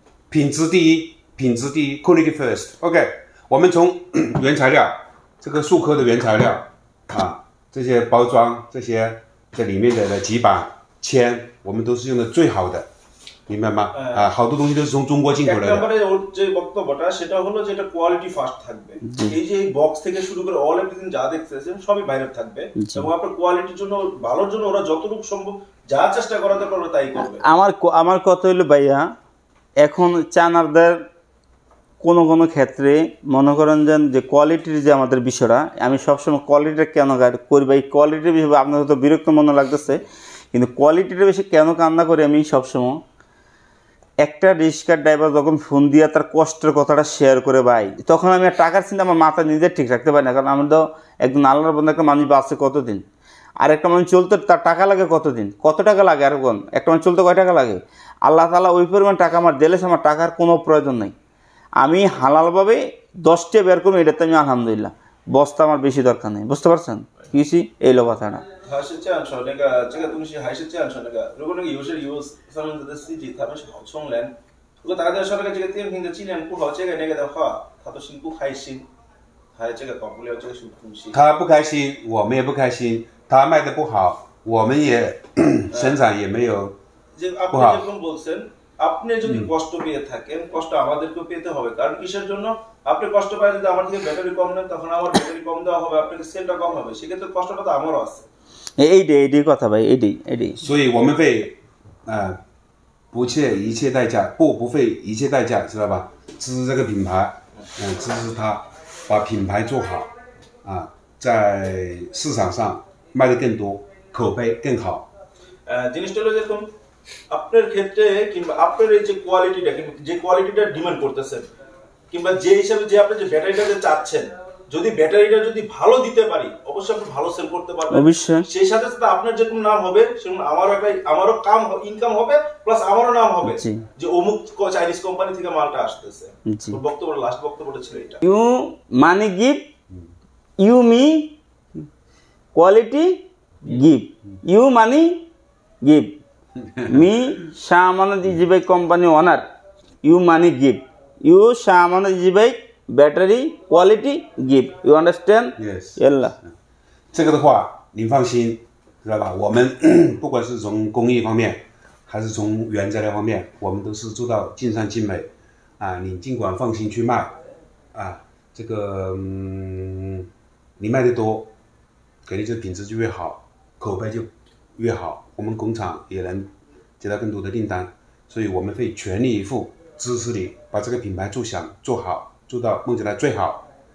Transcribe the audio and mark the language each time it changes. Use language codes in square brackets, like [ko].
[zh] 品质第一 [en] quality first. [zh] Okay. 我们从原材料，这个树科的原材料啊，这些包装这些。这里面的几把铅，我们都是用的最好的，明白吗？好多东西都是从中国进口来的。 [bn] একবারে ওর যে বক্তব্যটা সেটা হলো যে এটা কোয়ালিটি ফার্স্ট থাকবে। এই যে বক্স থেকে শুরু করে অল এভরিথিং যা দেখতেছেন সবই বাইরে থাকবে, এবং আপনার কোয়ালিটির জন্য ভালোর জন্য ওরা যতটুকু সম্ভব যা চেষ্টা করা দরকার ওরা তাই করবে। আমার কথা হলো ভাইয়া, এখন চায়নাদের কোনো ক্ষেত্রে মনে করেন যে কোয়ালিটির যে আমাদের বিষয়টা, আমি সবসময় কোয়ালিটিটা কেন করি ভাই, কোয়ালিটির বিষয়ে আপনার হয়তো বিরক্ত মনে লাগতেছে, কিন্তু কোয়ালিটিটা বেশি কেন কান্না করি আমি সবসময়, একটা রিক্সার ড্রাইভার যখন ফোন দিয়ে তার কষ্টের কথাটা শেয়ার করে ভাই, তখন আমি আর টাকার চিন্তা আমার মাথা নিজে ঠিক রাখতে পারি না। কারণ আমি তো একদম আল্লাহর বন্ধু, একটা মানুষ বাঁচছে কতদিন, আর একটা মানুষ চলতে তার টাকা লাগে কতদিন, কত টাকা লাগে, আর একটা মানুষ চলতে কয় টাকা লাগে? আল্লাহ তাআলা ওই পরিমাণ টাকা আমার দিলে আমার টাকার কোনো প্রয়োজন নেই। আমি হালালভাবে 10টা বের করবো, এটাতে আমি আলহামদুলিল্লাহ, বস্তা আমার বেশি দরকার নেই। বুঝতে পারছেন কিছু? এই লো কথাটা। [zh] 他是这样说，这个东西还是这样说，如果有些有上面的司机他们是好冲人，如果大家说这个电瓶的质量不好，这个的话，他都心不开心，还这个搞不了这个什么东西。他不开心，我们也不开心。他卖的不好，我们也生产也没有 [bn] যে আপনি যেরকম বলছেন আপনি যদি কষ্ট পেয়ে থাকেন কষ্ট আমাদেরকেও পেতে হবে কারণ কিসের জন্য আপনি কষ্ট পায় যদি আমার থেকে ব্যাটারি কম নেন তখন আমার ব্যাটারি কম দেওয়া হবে আপনাকে সেলটা কম হবে সেক্ষেত্রে কষ্টটা তো আমারও আছে এইটাই কথা ভাই এইটাই [zh] 所以我们会不切一切代价，不费一切代价，知道吧？支持这个品牌，支持它，把品牌做好，在市场上卖得更多，口碑更好。 [bn] জিনিসটা হলো যেরকম আপনার ক্ষেত্রে কিংবা আপনার এই যে কোয়ালিটিটা কিংবা যে কোয়ালিটিটা ডিমান্ড করতেছেন কিংবা যে হিসাবে যে আপনি যে ব্যাটারিটা যে চাচ্ছেন যদি ব্যাটারিটা যদি ভালো দিতে পারি অবশ্যই আপনি ভালো সেল করতে পারবেন অবশ্যই সেই সাথে সাথে আপনার যেরকম নাম হবে সেরকম আমারও ইনকাম হবে প্লাস আমারও নাম হবে যে অমুক চাইনিজ কোম্পানি থেকে মালটা আসতেছে লাস্ট বক্তব্যটা ছিল এটা [en] You money give you me quality give you money give me Shamanat Ijibay company owner you money give you Shamanat Ijibay battery quality give you understand Yes. [ar] Yalla [zh] 这个的话，您放心，知道吧？我们不管是从工艺方面，还是从原材料方面，我们都是做到尽善尽美你尽管放心去卖这个你卖的多，给你这品质就越好，口碑就越好，我们工厂也能接到更多的订单，所以我们会全力以赴支持你把这个品牌做响做好，做到梦起来最好。